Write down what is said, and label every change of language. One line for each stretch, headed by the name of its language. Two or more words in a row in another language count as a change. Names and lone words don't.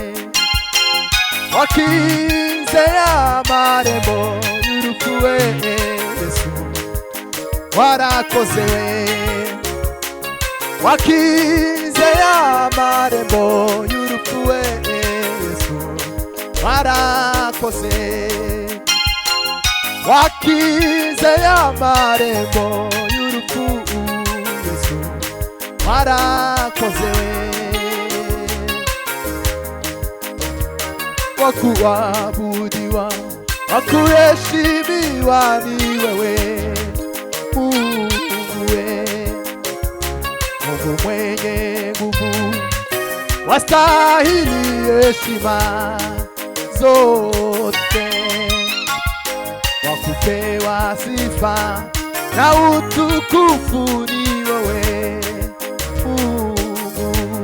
Kinyarwanda: wakinze amarembo y'urupfu we, Yesu warakoze we, wakinze amarembo y'urupfu we, Yesu warakoze, wakinze amarembo y'urupfu, Yesu warakoze we,
Swahili: wakuabudiwa wakuheshimiwa ni wewe Mungu we, Mungu mwenye nguvu, wastahili heshima zote, wakupewa sifa na utukufu ni wewe Mungu.